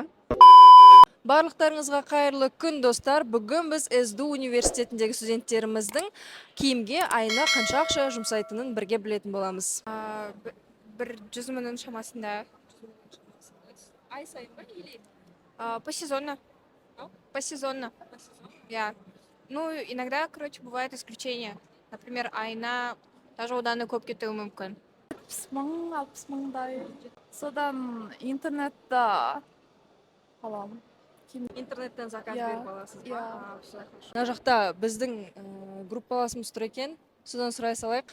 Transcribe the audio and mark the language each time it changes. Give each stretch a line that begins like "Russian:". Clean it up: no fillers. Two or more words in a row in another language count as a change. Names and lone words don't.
Kazakh: Барлықтарыңызға қайырлы күн, достар. Бүгін біз СДУ университетіндегі студенттеріміздің киімге айына қанша ақша жұмсайтынын бірге білетін боламыз. Бір 100 мыңның шамасында. Ай сайын ба или?
Russian: Посезонно. Посезонно. Я. Ну, иногда, короче, бывает исключение. Например,
Kazakh: айына даже одан да көп кетуі мүмкін. 60 мыңдай. Содан интернетта аламын. Интернеттен заказ Иә, беріп аласыз ба? иә.
Russian: Все хорошо.
Kazakh: Мына жақта біздің группаласымыз тұр екен. Содан сұрай салайық.